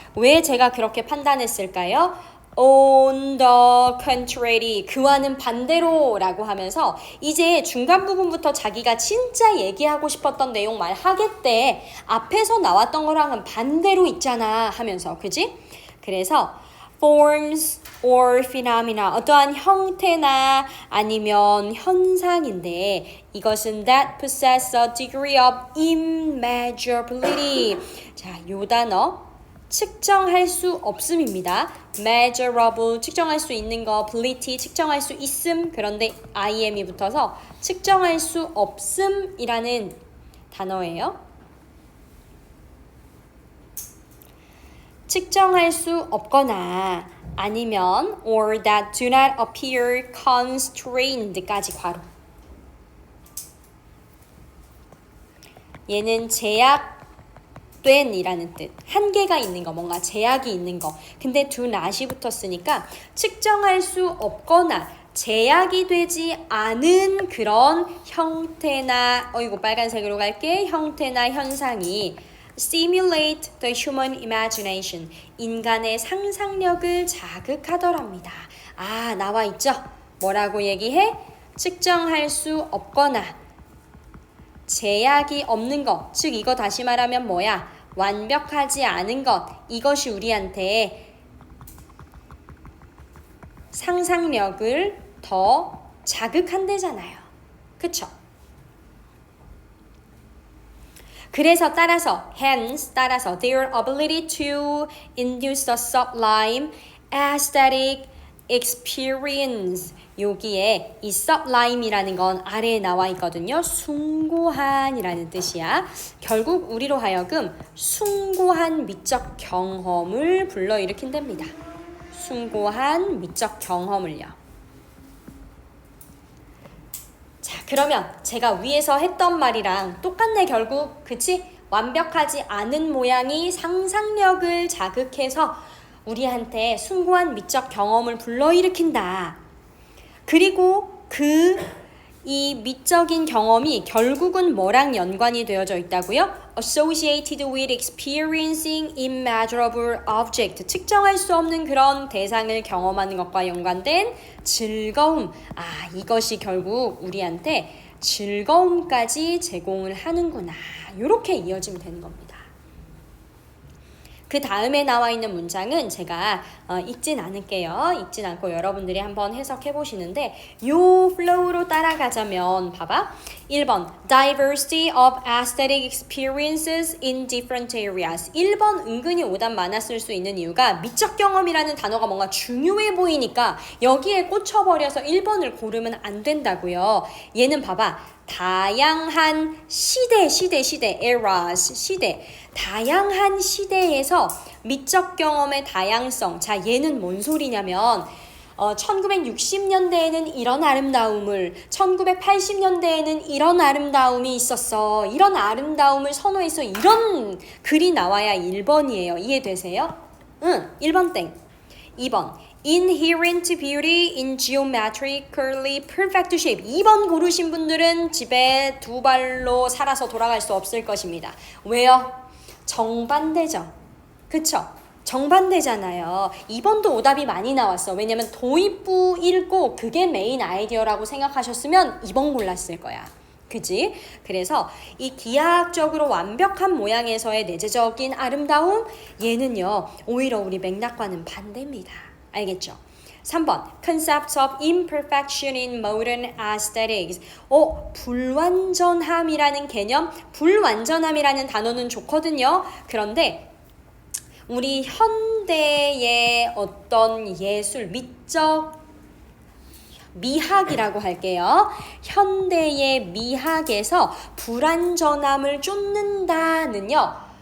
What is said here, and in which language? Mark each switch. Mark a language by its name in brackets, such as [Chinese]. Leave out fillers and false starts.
[Korean] 왜 제가 그렇게 판단했을까요? [English] On the contrary, [Korean] 그와는 반대로 라고 하면서 이제 중간 부분부터 자기가 진짜 얘기하고 싶었던 내용 말하겠대. 앞에서 나왔던 거랑은 반대로 있잖아 하면서, 그지? 그래서 [English] forms or phenomena, [Korean] 어떠한 형태나 아니면 현상인데 이것은 [English] that possess a degree of immeasurability. [Korean] 자, 요 단어 측정할 수 없음입니다. measurable, 측정할 수 있는 거, ability, 측정할 수 있음. 그런데 im이 붙어서 측정할 수 없음이라는 단어예요. 측정할 수 없거나 아니면 [English] or that do not appear constrained [Korean] 까지 괄호. 얘는 제약된 이라는 뜻. 한계가 있는 거, 뭔가 제약이 있는 거. 근데 do not이 붙었으니까 측정할 수 없거나 제약이 되지 않은 그런 형태나 이거 빨간색으로 갈게. 형태나 현상이 [English] stimulate the human imagination. [Korean] 인간의 상상력을 자극하더랍니다. 나와 있죠? 뭐라고 얘기해? 측정할 수 없거나 제약이 없는 것. 즉 이거 다시 말하면 뭐야? 완벽하지 않은 것. 이것이 우리한테 상상력을 더 자극한대잖아요. 그쵸? 그래서 따라서 [English] their ability to induce the sublime, aesthetic, [Korean] experience 여기에 이 sublime이라는 건 아래에 나와 있거든요. 숭고한이라는 뜻이야. 결국 우리로 하여금 숭고한 미적 경험을 불러일으킨답니다. 숭고한 미적 경험을요. 자, 그러면 제가 위에서 했던 말이랑 똑같네 결국. 그치? 완벽하지 않은 모양이 상상력을 자극해서 우리한테 숭고한 미적 경험을 불러일으킨다. 그리고 이 미적인 경험이 결국은 뭐랑 연관이 되어져 있다고요? [English] Associated with experiencing immeasurable object. [Korean] 측정할 수 없는 그런 대상을 경험하는 것과 연관된 즐거움. 아, 이것이 결국 우리한테 즐거움까지 제공을 하는구나. 이렇게 이어지면 되는 겁니다. 그 다음에 나와 있는 문장은 제가 읽진 않을게요. 읽진 않고 여러분들이 한번 해석해 보시는데 요 플로우로 따라가자면 봐봐. [English] 1번 Diversity of aesthetic experiences in different areas. [Korean] 1번 은근히 오답 많았을 수 있는 이유가 미적 경험이라는 단어가 뭔가 중요해 보이니까 여기에 꽂혀버려서 1번을 고르면 안 된다고요. 얘는 봐봐. 다양한 시대, eras, 시대. 다양한 시대에서 미적 경험의 다양성. 자, 얘는 뭔 소리냐면 1960년대에는 이런 아름다움을, 1980년대에는 이런 아름다움이 있었어. 이런 아름다움을 선호해서 이런 글이 나와야 1번이에요. 이해되세요? 응, 1번 땡. 2번. [English] Inherent beauty in geometrically perfect shape. [Korean] 2번 고르신 분들은 집에 두 발로 살아서 돌아갈 수 없을 것입니다. 왜요? 정반대죠. 그쵸? 정반대잖아요. 2번도 오답이 많이 나왔어. 왜냐면 도입부 읽고 그게 메인 아이디어라고 생각하셨으면 2번 골랐을 거야. 그지? 그래서 이 기하학적으로 완벽한 모양에서의 내재적인 아름다움, 얘는요 오히려 우리 맥락과는 반대입니다. 알겠죠? [English] 3번 Concepts of imperfection in modern aesthetics. [Korean] 불완전함이라는 개념, 불완전함이라는 단어는 좋거든요. 그런데 우리 현대의 어떤 예술, 미학이라고 할게요. 현대의 미학에서 불완전함을 쫓는다는요.